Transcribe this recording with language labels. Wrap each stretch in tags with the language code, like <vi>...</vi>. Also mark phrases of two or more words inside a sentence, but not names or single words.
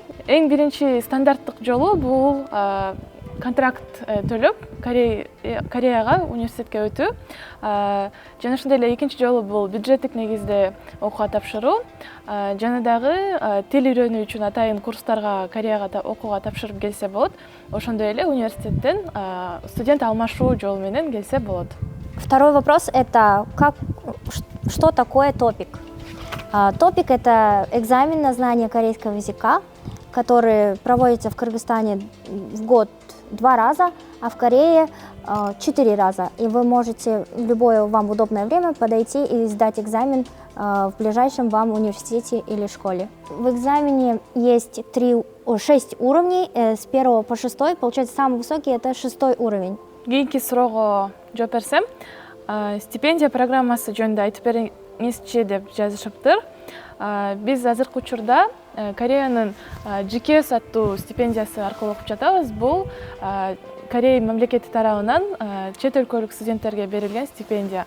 <ky>Эң биринчи стандарттык жолу бул контракт төлөп Кореяга университетке өтүү. Жана ошондой эле экинчи жолу бул бюджеттик негизде окууга тапшыруу. Жана дагы тил үйрөнүү үчүн атайын курстарга Кореяга окууга тапшырып келсе болот. Ошондой эле университеттен студент алмашуу жолу менен келсе болот.</ky> <ru>Второй вопрос – это что такое топик? Топик – это экзамен на знание корейского языка, который проводится в Кыргызстане в год 2 раза, а в Корее 4 раза. И вы можете в любое вам удобное время подойти и сдать экзамен в ближайшем вам университете или школе. В экзамене есть 6 уровней, с 1 по 6, получается самый высокий – это 6 уровень.</ru> <ky>Кийинки суроого жооп берсем, стипендия программасы жөнүндө айтып бериңизчи деп жазышыптыр. Биз азыркы учурда Кореянын GKS аттуу стипендиясы аркылуу окуп жатабыз. Бул Корея мамлекети тарабынан чет өлкөлүк студенттерге берилген стипендия.</ky>